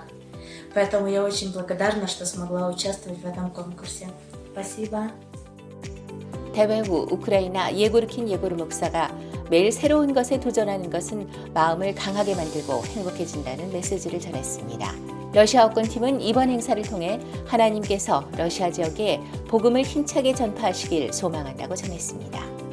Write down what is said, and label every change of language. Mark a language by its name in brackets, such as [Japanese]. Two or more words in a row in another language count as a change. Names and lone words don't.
[Russian] Поэтому я очень благодарна, что смогла участвовать в этом конкурсе. Спасибо. [Korean] 대회 후 우크라이나 예고르킨 예고르 목사가 매일 새로운 것에 도전하는 것은 마음을 강하게 만들고 행복해진다는 메시지를 전했습니다. 러시아어권팀은 이번 행사를 통해 하나님께서 러시아 지역에 복음을 힘차게 전파하시길 소망한다고 전했습니다.